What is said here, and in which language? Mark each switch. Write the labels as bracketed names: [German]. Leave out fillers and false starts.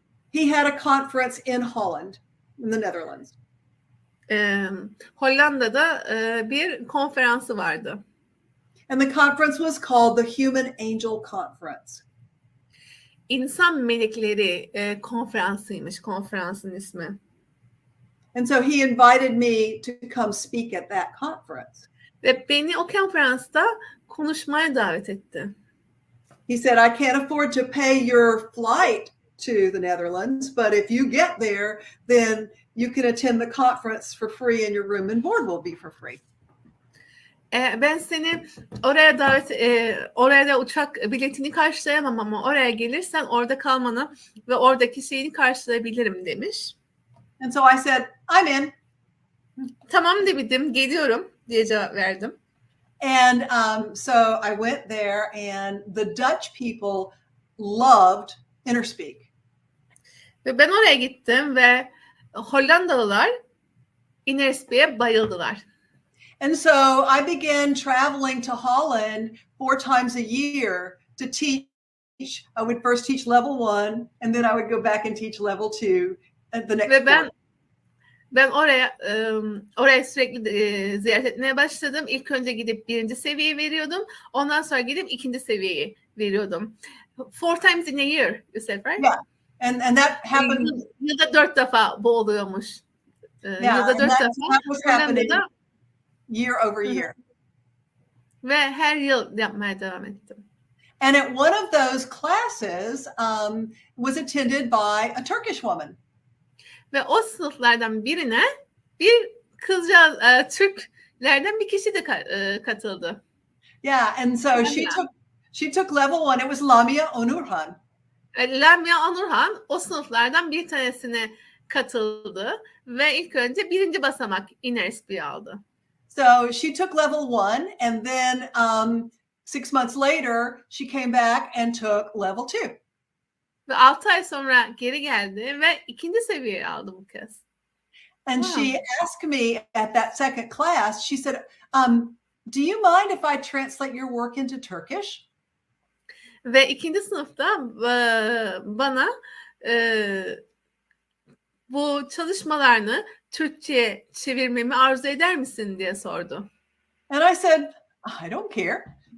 [English] He had a conference in Holland, in the Netherlands. [Turkish] Hollanda'da bir konferansı vardı. [English] And the conference was called the Human Angel Conference. [Turkish] İnsan Melekleri konferansıymış konferansın ismi. [English] And so he invited me to come speak at that conference. [Turkish] Ve beni o konferansta konuşmaya davet etti. [English] He said, "I can't afford to pay your flight to the Netherlands, but if you get there, then you can attend the conference for free and your room and board will be for free." [Turkish] Ben seni oraya oraya da uçak biletini karşılayamam ama oraya gelirsen orada kalmanı ve oradaki şeyini karşılayabilirim demiş. [English] And so I said, "I'm in." [Turkish] Tamam dedim, geliyorum diye cevap verdim. [English] And so I went there and the Dutch people loved InnerSpeak. [Turkish] Ve ben oraya gittim ve Hollandalılar InnerSpeak'e bayıldılar. [English] And so I began traveling to Holland 4 times a year to teach. I would first teach level 1 and then I would go back and teach level 2 at the next. [Turkish] Ve ben oraya sürekli ziyaret etmeye başladım. İlk önce gidip 1. seviyeyi veriyordum. Ondan sonra gidip 2. seviyeyi veriyordum. [English] 4 times in a year, you said, right? Yeah. And that happened. [Turkish] Yılda 4 defa bu oluyormuş. Yılda 4 defa. [English] That was happening [Turkish] Hollanda'da [English] year over year. [Turkish] ve her yıl yapmaya devam ettim. [English] And at one of those classes was attended by a Turkish woman. [Turkish] Ve o sınıflardan birine bir kızcağız, Türklerden bir kişi de katıldı. [English] Yeah, and so she took level 1. It was Lamia Onurhan. [Turkish] Lamia Onurhan o sınıflardan bir tanesine katıldı ve ilk önce 1. basamak inerspiyi aldı. [English] So she took level 1, and then 6 months later she came back and took level 2. [Turkish] Ve 6 ay sonra geri geldi ve 2. seviyeyi aldı bu kez. [English] And she asked me at that second class, she said, do you mind if I translate your work into Turkish? [Turkish] Ve 2. sınıfta bana bu çalışmalarını Türkçe'ye çevirmemi arzu eder misin diye sordu. [English] And I said, I don't care.